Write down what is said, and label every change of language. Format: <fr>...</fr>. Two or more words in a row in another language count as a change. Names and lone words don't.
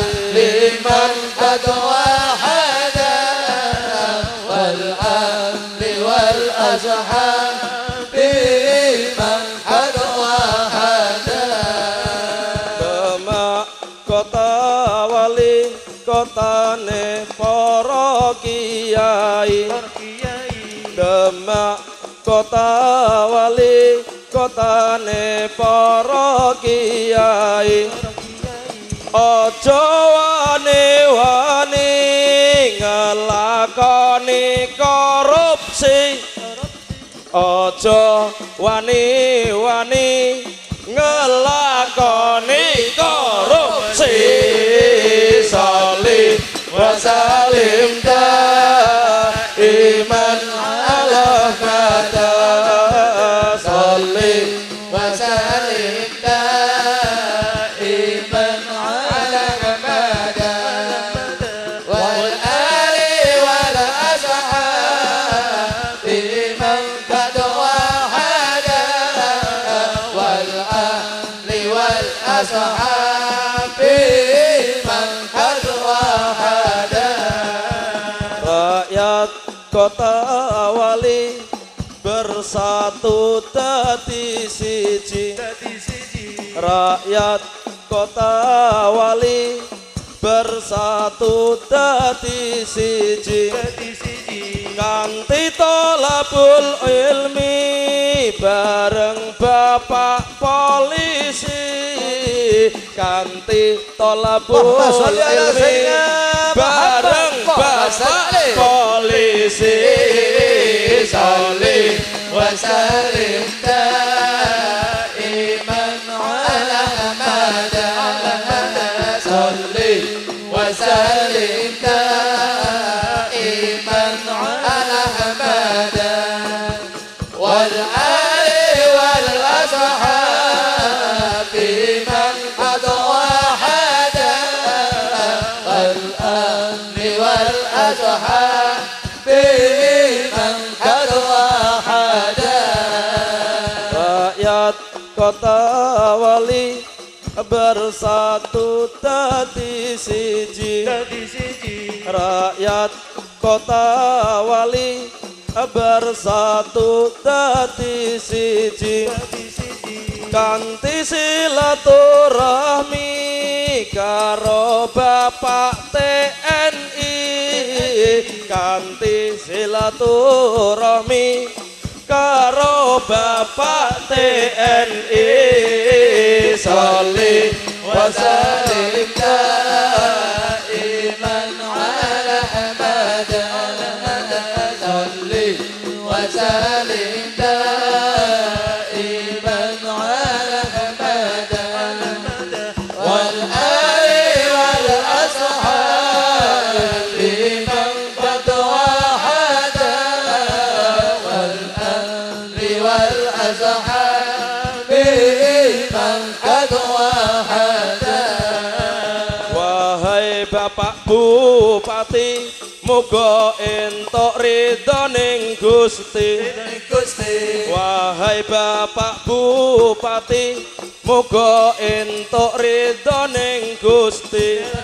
<ar>لمن قد وحدا والآل والأصحاب من قد وحدا.</ar> <jv>Demak kota wali kotane para kiai. Demak kota wali kotane para kiai. Aja wani-wani ngelakoni korupsi. Aja wani-wani ngelakoni korupsi.</jv> <ar>صل وسلم دائما على محمد صل وسلم دائما على محمد والآل والأصحاب من قد وحدا والآل والأصحاب من قد وحدا.</ar> <jv>Rakyat kota wali bersatu dadi siji. Rakyat kota wali bersatu dadi siji. Kanthi</jv> <ar>طلب العلم</ar> <jv>bareng bapak polisi. Kanthi</jv> <ar>طلب العلم</ar> <jv>bareng bapak polisi.</jv> <ar>صل وسلم دائما على محمد صل وسلم دائما على محمد والآل والأصحاب من قد وحدا والآل والأصحاب من قد وحدا.</ar> <jv>kota wali bersatu dadi siji rakyat kota wali bersatu dadi siji kanthi silaturahmi karo Bapak TNI kanthi silaturahmi karo Bapak TNI</jv> <ar>صل وسلم دائما على أحمد صل وسلم دائما على أحمد والآل والأصحاب لمن قد وحدا والآل والأصحاب لمن قد وحدا.</ar> <jv>Wahai Bapak Bupati muga entuk ridhoning Gusti wahai Bapak Bupati muga entuk ridhoning Gusti</jv>